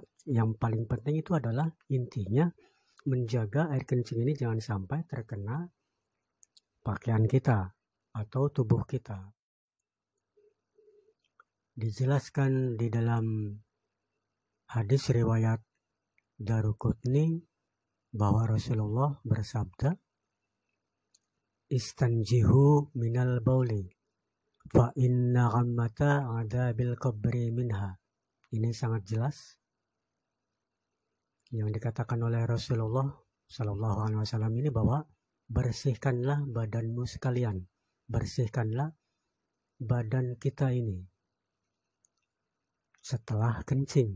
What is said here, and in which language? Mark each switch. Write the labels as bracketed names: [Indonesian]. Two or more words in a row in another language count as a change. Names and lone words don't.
[Indonesian] Yang paling penting itu adalah intinya menjaga air kencing ini jangan sampai terkena pakaian kita atau tubuh kita. Dijelaskan di dalam hadis riwayat Daruqutni bahwa Rasulullah bersabda, [Arabic] استنزهوا من البول فإن عامة عذاب القبر منه. [Indonesian] Ini sangat jelas yang dikatakan oleh Rasulullah Sallallahu Alaihi Wasallam ini bahwa bersihkanlah badanmu sekalian, bersihkanlah badan kita ini setelah kencing.